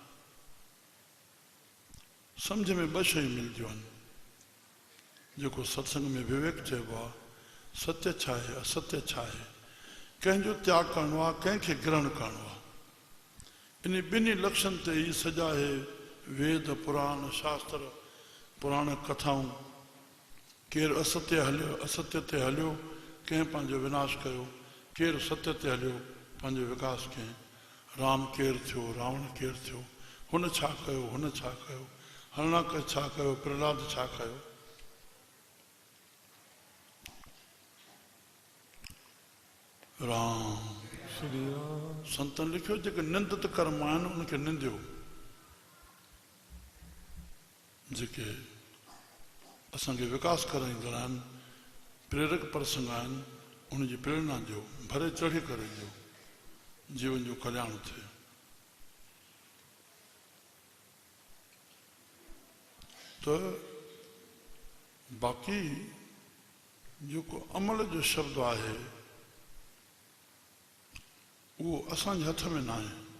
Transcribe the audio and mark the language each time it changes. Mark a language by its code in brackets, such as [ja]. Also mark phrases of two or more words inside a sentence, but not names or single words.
[sd] सम्झ में ॿ शयूं मिलदियूं आहिनि। जेको सत्संग में विवेक चइबो आहे, सत्य छा आहे, असत्य छा आहे, कंहिंजो त्याग करणो आहे, कंहिंखे ग्रहण करणो आहे। इन ॿिन्ही लक्षण ते ई सॼा आहे वेद, पुराण, शास्त्र, पुराण कथाऊं। केरु असत्य हलियो, असत्य ते हलियो, कंहिं पंहिंजो विनाश कयो। केरु सत्य ते हलियो, पंहिंजो विकास कयईं। राम केरु थियो, रावण केरु थियो, हुन छा कयो, हुन छा कयो, हरणाक छा कयो, प्रहलाद छा कयो। राम संतन लिखियो जेके निंदित कर्म आहिनि उनखे निंदियो, जेके असांखे विकास कराईंदड़ आहिनि, प्रेरक प्रसंग आहिनि, उनजी प्रेरणा ॾियो, भरे चढ़ी करे ॾियो, जीवन जो कल्याण थिए। तो बाक़ी जेको अमल जो शब्द आहे उहो असांजे हथ में न आहे।